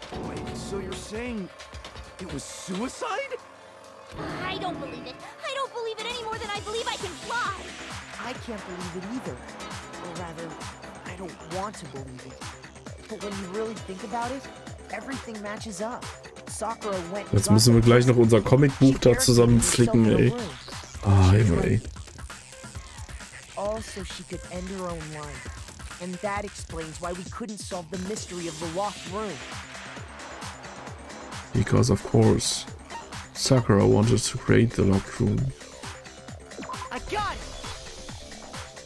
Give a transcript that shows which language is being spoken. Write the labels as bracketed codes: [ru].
[en] Wait, so you're saying it was suicide? I don't believe it. I don't believe it any more than I believe I can fly. I can't believe it either. Or rather, I don't want to believe it. But when you really think about it, everything matches up. Sakura went. [de] Jetzt müssen wir gleich noch unser Comicbuch da zusammenflicken, ey. Ah, ey. [en] Also, she could end her own life. And that explains why we couldn't solve the mystery of the locked room. Because of course, Sakura wanted to create the locked room. I got it!